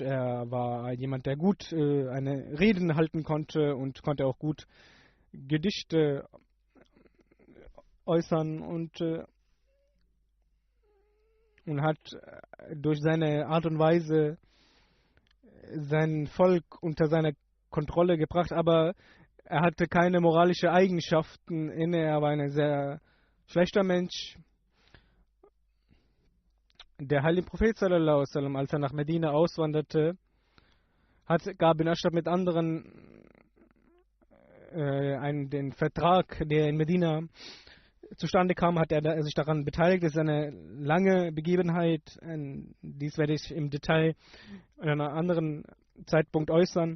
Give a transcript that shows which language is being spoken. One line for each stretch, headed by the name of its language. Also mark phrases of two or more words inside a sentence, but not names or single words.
German: Er war jemand, der gut eine Reden halten konnte und konnte auch gut Gedichte äußern, und hat durch seine Art und Weise sein Volk unter seine Kontrolle gebracht, aber er hatte keine moralischen Eigenschaften inne. Er war ein sehr schlechter Mensch. Der heilige Prophet
Arabic: صلى الله عليه وسلم,
German: als er nach Medina auswanderte, hat Ka'b bin Ashraf mit anderen den Vertrag, der in Medina zustande kam, hat er sich daran beteiligt. Das ist eine lange Begebenheit. Dies werde ich im Detail an einem anderen Zeitpunkt äußern.